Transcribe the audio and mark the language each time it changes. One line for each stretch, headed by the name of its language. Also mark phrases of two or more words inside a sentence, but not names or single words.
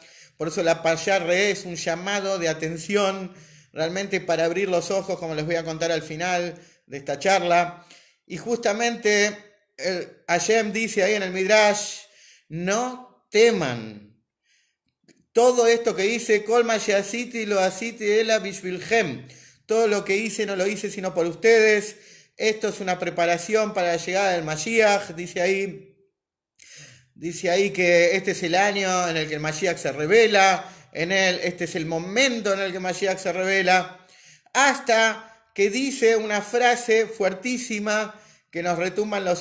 Spanish: Por eso la Parshá Re'é es un llamado de atención, realmente para abrir los ojos, como les voy a contar al final de esta charla. Y justamente Hashem dice ahí en el Midrash, no teman. Todo esto que dice,
Hebrew: כל מה שעשיתי לא עשיתי אלא בשבילכם.
Spanish: Todo lo que hice no lo hice sino por ustedes. Esto es una preparación para la llegada del Mashiach, dice ahí. Dice ahí que este es el año en el que el Mashiach se revela, este es el momento en el que el Mashiach se revela, hasta que dice una frase fuertísima que nos retumba en los